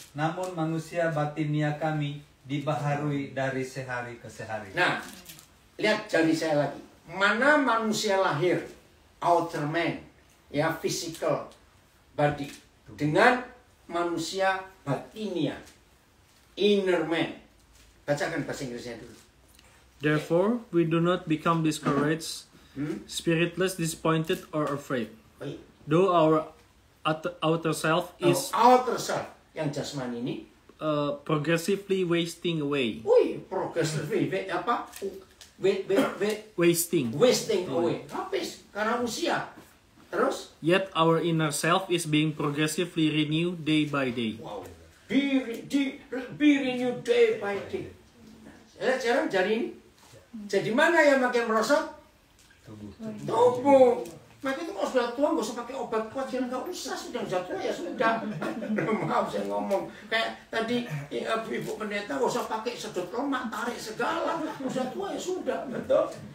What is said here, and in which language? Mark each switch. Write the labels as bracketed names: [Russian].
[Indonesian] namun manusia batinia kami dibaharui dari sehari ke sehari. Nah, lihat jari saya lagi. Mana manusia lahir, [English] outer man, [Indonesian] ya [English] physical body, [Indonesian] dengan manusia batinia, [English] inner man. [Indonesian] Bacakan bahasa Inggrisnya dulu. [English] Therefore, we do not become discouraged, spiritless, disappointed, or afraid. [Indonesian] Baik. [English] Though our outer self is Outer self, [Indonesian] yang jasmani ini, [English] progressively wasting away. progressively, [Indonesian] apa? [English] Wasting. Wasting away. [Indonesian] Habis, karena usia. Terus? [English] Yet our inner self is being progressively renewed day by day. Wow. Be renewed day by day. [Indonesian] Lihat sekarang jari ini. Jadi mana yang makin merosot? Tubuh. Maka itu kalau sudah tua nggak usah pakai obat kuat, jangan nggak usah, sudah jatuh ya sudah. Maaf saya ngomong kayak tadi ibu pendeta nggak usah pakai sedot lemak, tarik segala, sudah tua ya sudah, betul.